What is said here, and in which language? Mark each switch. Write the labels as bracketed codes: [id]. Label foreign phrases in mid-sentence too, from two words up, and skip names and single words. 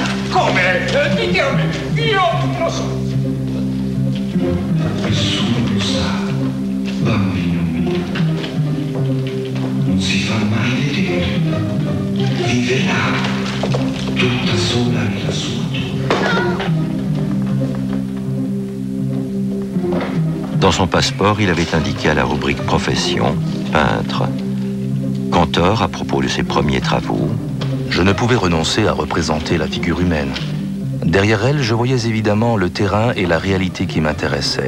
[it] Come? Dite a me, io lo so. Nessuno lo sa, bambino mio. Non si fa mai vedere. Viverà tutta sola nella sua tomba. [fr] Dans son passeport, il avait indiqué à la rubrique profession, peintre. Kantor, à propos de ses premiers travaux, Je ne pouvais renoncer à représenter la figure humaine. Derrière elle, je voyais évidemment le terrain et la réalité qui m'intéressaient.